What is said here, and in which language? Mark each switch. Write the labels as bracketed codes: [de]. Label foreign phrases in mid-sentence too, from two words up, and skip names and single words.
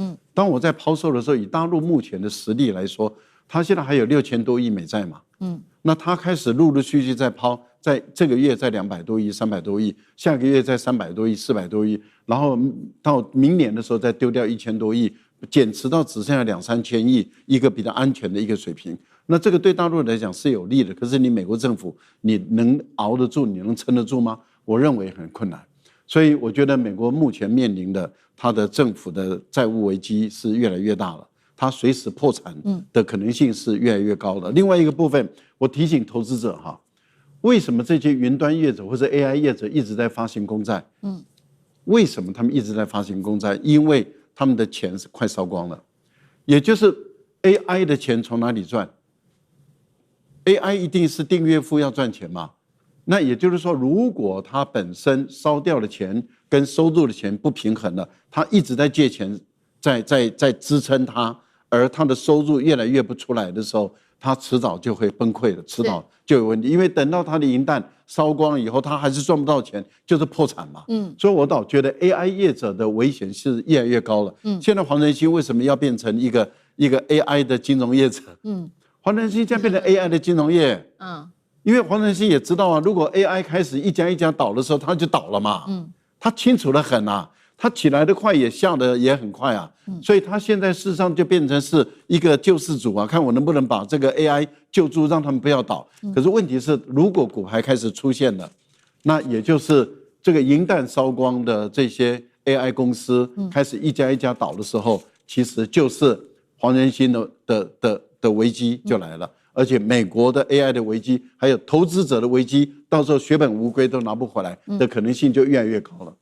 [zh] 當我在拋售的時候，以大陸目前的實力來說，它現在還有6000多億美債嘛，那它開始陸陸續續在拋，在這個月在200多億、300多億，下個月在300多億、400多億，然後到明年的時候再丟掉1000多億，減持到只剩下2-3千億，一個比較安全的一個水平。那這個對大陸來講是有利的，可是你美國政府你能熬得住，你能撐得住嗎？我認為很困難。所以我覺得美國目前面臨的它的政府的債務危機是越來越大了。它隨時破產的可能性是越來越高的。另外一個部分，我提醒投資者哈，為什麼這些雲端業者或者 AI 業者一直在發行公債？為什麼他們一直在發行公債？因為他們的錢是快燒光了，也就是 AI 的錢從哪裡賺 ？AI 一定是訂閱付要賺錢嘛？那也就是說，如果它本身燒掉的錢跟收入的錢不平衡了，它一直在借錢在支撐它。而它的收入越來越不出來的時候，它遲早就會崩潰了，遲早就有問題。因為等到它的銀彈燒光了以後，它還是賺不到錢，就是破產嘛。所以我倒覺得 AI 業者的危險是越來越高了。現在黃仁勳為什麼要變成一個 AI 的金融業者？黃仁勳現在變成 AI 的金融業。因為黃仁勳也知道啊，如果 AI 開始一家一家倒的時候，它就倒了嘛。他清楚得很啊。他起來的快，也下的也很快啊，所以他現在事實上就變成是一個救世主啊，看我能不能把這個 AI 救住，讓他們不要倒。可是問題是，如果骨牌開始出現了，那也就是這個銀彈燒光的這些 AI 公司開始一家一家倒的時候，其實就是黃仁勳的危機就來了，而且美國的 AI 的危機，還有投資者的危機，到時候血本無歸都拿不回來的可能性就越來越高了。